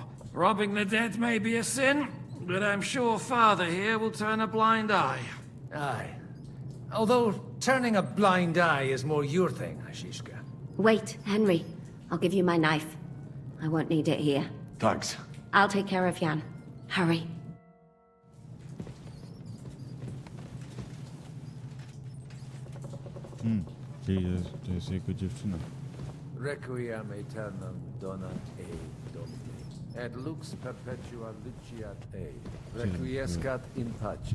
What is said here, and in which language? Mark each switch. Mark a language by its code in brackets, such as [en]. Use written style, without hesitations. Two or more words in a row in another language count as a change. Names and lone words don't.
[en] Robbing the dead may be a sin, but I'm sure Father here will turn a blind eye. Aye. Although turning a blind eye is more your thing, Zizka. Wait, Henry. I'll give you my knife. I won't need it here. Thanks. I'll take care of Jan. Hurry. [pl] Czyli to jest jego dziewczyna. [la] Requiem aeternam dona ei Domini, et lux perpetua luciat ei, requiescat in pace.